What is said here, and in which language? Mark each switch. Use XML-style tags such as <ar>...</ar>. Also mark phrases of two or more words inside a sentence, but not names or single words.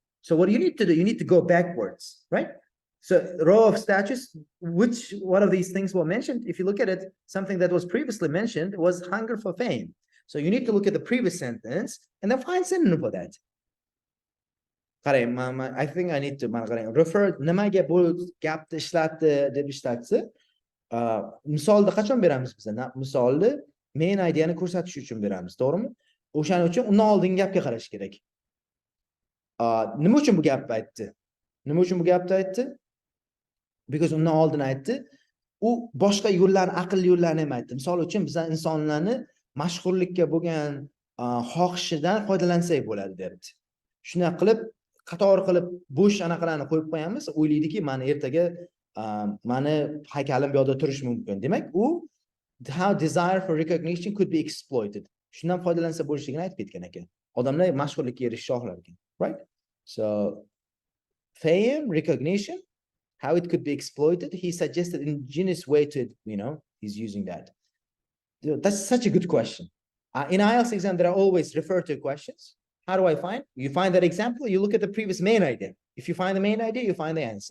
<en>So what you need to do, you need to go backwards, right? So row of statues, which one of these things were mentioned? If you look at it, something that was previously mentioned was hunger for fame. So you need to look at the previous sentence and then find synonym for that. I think I need to refer</en> <uz>nimaga bu gapni ishlatdi deb ishlatsa, misolni qachon beramiz biz? Misolni</uz> <en>main ideani</en> <uz>ko'rsatish uchun beramiz, to'g'rimi? O'shaning uchun undan oldingi gapga qarash kerak. Nima uchun bu gapni aytdi? Nima uchun bu gapni aytdi? Because undan oldin aytdi, u boshqa yo'llarni, aqlli yo'llarni ham aytdi. Misol uchun biz insonlarni mashhurlikka bo'lgan xohishidan foydalansak bo'ladi debdi. Shunday qilib, qator qilib bo'sh anaqalarni qo'yib qo'yamiz, o'ylaydiki, mani ertaga mani haykalim bu yoqda turishi mumkin. Demak, u</uz> <en>how desire for recognition could be exploited.</en> <uz>Shundan foydalansa bo'lishligini aytib ketgan ekan. Odamlar mashhurlikka erishish xohlar ekan, right?</uz> <en>So fame, recognition, how it could be exploited, he suggested an ingenious way to, he's using that. That's such a good question. In IELTS exam, there are always refer to questions. How do I find? You find that example, you look at the previous main idea. If you find the main idea, you find the answer.</en>